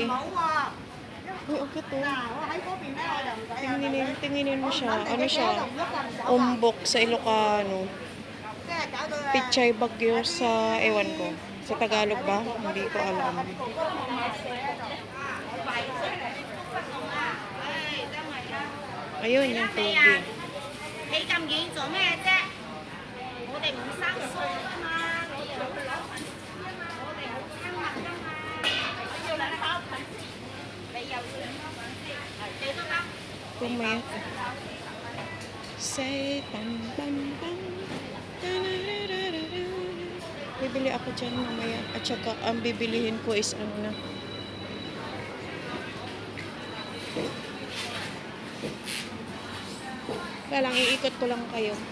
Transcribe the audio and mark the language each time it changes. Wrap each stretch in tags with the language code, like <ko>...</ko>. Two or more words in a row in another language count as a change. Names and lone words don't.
<tl>Uy, ang cute oh. Tinginin mo siya. Ano siya? Umbok sa Ilocano. Pichay Bagyo sa ewan ko. Sa Tagalog ba? Hindi ko alam. Ayun, yung togi.</tl> <yue>你咁遠做咩啫？我哋唔生疏㗎嘛，我哋冇親密㗎嘛，我要兩包粉絲，你又要兩包粉絲，你都得。</yue> <tl>Pumayat. Say, tan, tan, tan. Bibili ako dyan mamaya. At saka, ang bibilihin ko is ano na. Kaya lang, iikot ko lang kayo.</tl>